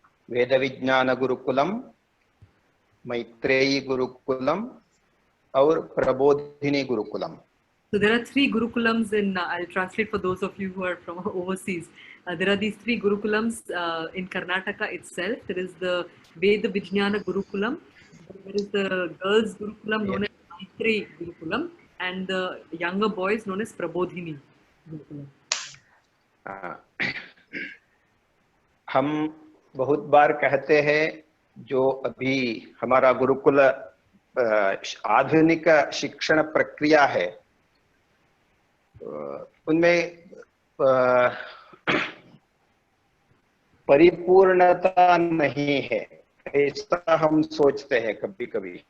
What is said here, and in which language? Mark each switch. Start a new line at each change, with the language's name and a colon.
Hindi: वेद विज्ञान गुरुकुलम, मैत्रेयी गुरुकुलम और Prabodhini Gurukulam.
English: So there are 3 Gurukulams in, I'll translate for those of you who are from overseas. There are these 3 Gurukulams in Karnataka itself. There is the Veda Vijnana Gurukulam, there is the girls Gurukulam known as Maitreyi Gurukulam, and the younger boys known as Prabodhini Gurukulam.
Hindi: हम बहुत बार कहते हैं जो अभी हमारा गुरुकुल आधुनिक शिक्षण प्रक्रिया है, उनमें परिपूर्णता नहीं है, ऐसा हम सोचते हैं कभी कभी.